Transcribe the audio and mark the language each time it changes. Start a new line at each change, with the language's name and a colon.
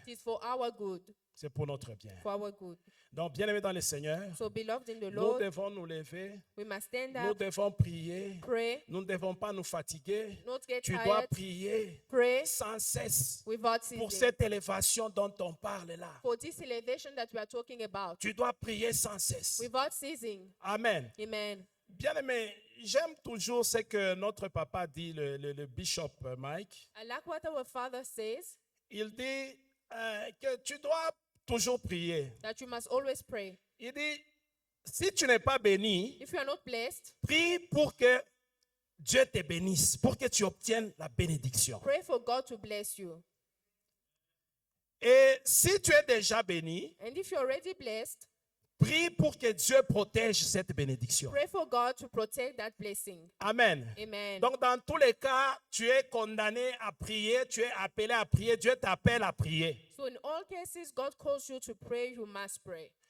English: It is for our good.
French: C'est pour notre bien.
English: For our good.
French: Donc, bien-aimés dans le Seigneur,
English: So, beloved in the
French: nous
English: Lord,
French: devons nous lever,
English: we must stand
French: nous
English: up,
French: devons prier,
English: pray,
French: nous ne devons pas nous fatiguer.
English: not get
French: Tu dois
English: tired,
French: prier
English: pray
French: sans cesse
English: without
French: pour cette élévation dont on parle là.
English: For this elevation that we are talking about, Tu dois prier sans cesse. without ceasing. Amen. Amen.
French: Bien-aimé, j'aime toujours ce que notre papa dit, le bishop Mike.
English: I like what our Father says,
French: Il dit que tu dois toujours prier.
English: that you must always pray.
French: Il dit, si tu n'es pas béni,
English: If you are not blessed,
French: prie pour que Dieu te bénisse, pour que tu obtiennes la bénédiction.
English: pray for God to bless you.
French: Et si tu es déjà béni,
English: And if you're already blessed,
French: prie pour que Dieu protège cette bénédiction.
English: pray for God to protect that blessing. Amen. Amen.
French: Donc, dans tous les cas, tu es condamné à prier, tu es appelé à prier, Dieu t'appelle à prier.
English: So in all cases, God calls you to pray, you must pray.